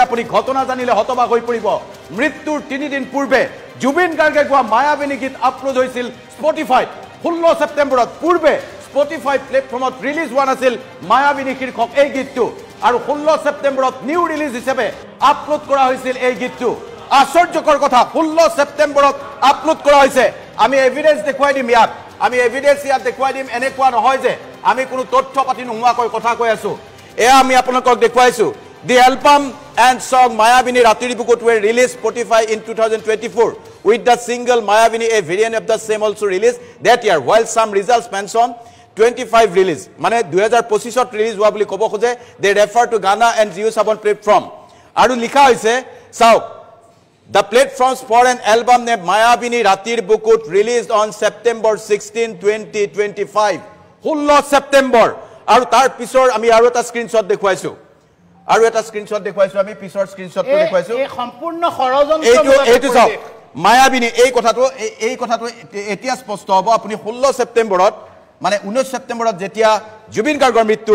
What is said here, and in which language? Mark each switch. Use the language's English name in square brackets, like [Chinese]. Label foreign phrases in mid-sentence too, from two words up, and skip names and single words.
[Assamese] আপুনি ঘটনা জানিলে হতবাক হৈ পৰিব মৃত্যুৰ 3 দিন পূৰ্বে জুবিন গাৰ্গে গোৱা মায়াবিনী গীত আপলোড হৈছিল স্পটিফাইত 16 ছেপ্টেম্বৰত পূৰ্বে স্পটিফাই প্লেটফৰ্মত ৰিলিজ হোৱা নাছিল মায়াবিনী শীৰ্ষক এই গীতটো আৰু 16 ছেপ্টেম্বৰত নিউ ৰিলিজ হিচাপে আপলোড কৰা হৈছিল এই গীতটো আশ্চৰ্যকৰ কথা 16 ছেপ্টেম্বৰত আপলোড কৰা হৈছে আমি এভিডেন্স দেখুৱাই দিম ইয়াত দেখুৱাই দিম এনেকুৱা নহয় যে আমি কোনো তথ্য পাতি নোহোৱাকৈ কথা কৈ আছো এয়া আমি আপোনালোকক দেখুৱাইছো [English] The album and song Mayabini Ratir Bukut were released Spotify in 2024 with the single Mayabini a variant of the same also released that year while some results mention 25 release [Assamese] মানে 2025 ত ৰিলিজ হোৱা বুলি ক'ব খোজে [English] they refer to Ghana and JioSaavn platform [Assamese] আৰু লিখা হৈছে চাওক [English] the platforms for an album named Mayabini Ratir Bukut released on September 16 2025 [Assamese] 16 ছেপ্টেম্বৰ আৰু তাৰ পিছৰ আমি আৰু এটা স্ক্ৰিনশ্বট দেখুৱাইছো আৰু এটা স্ক্ৰিনশ্বট দেখুৱাইছো আমি পিছৰ স্ক্ৰিনশ্বটটো দেখুৱাইছো এই সম্পূৰ্ণ ষড়যন্ত্ৰ এইটো চাওক মায়াবিনী এই কথাটো এতিয়া স্পষ্ট হ'ব আপুনি 16 ছেপ্টেম্বৰত মানে 19 ছেপ্টেম্বৰত যেতিয়া জুবিন গাৰ্গৰ মৃত্যু